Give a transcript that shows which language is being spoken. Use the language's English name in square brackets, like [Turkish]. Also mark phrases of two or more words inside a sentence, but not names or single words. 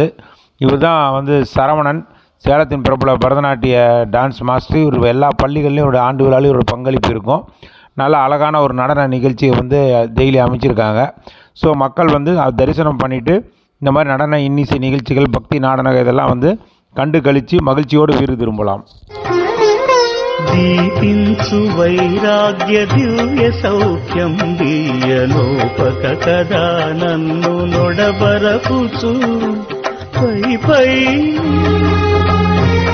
[Tamil] இவர் தான் வந்து சரவணன், சேலத்தின் பிரபல பரதநாட்டிய [English] dance master. [Tamil] இவர் எல்லா பள்ளிகள்லையும் ஒரு ஆண்டு விழாலையும் ஒரு பங்களிப்பு இருக்கும். நல்ல அழகான ஒரு நடன நிகழ்ச்சியை வந்து டெய்லி அமைச்சிருக்காங்க. ஸோ மக்கள் வந்து தரிசனம் பண்ணிவிட்டு இந்த மாதிரி நடன இன்னிசை நிகழ்ச்சிகள், பக்தி நாடகம் இதெல்லாம் வந்து கண்டு கழித்து மகிழ்ச்சியோடு வீடு திரும்பலாம். [Telugu] దీపించు వైరాగ్య దివ్య సౌఖ్యం దీయలోపక కదా నన్ను నొడబరపుచు పై పై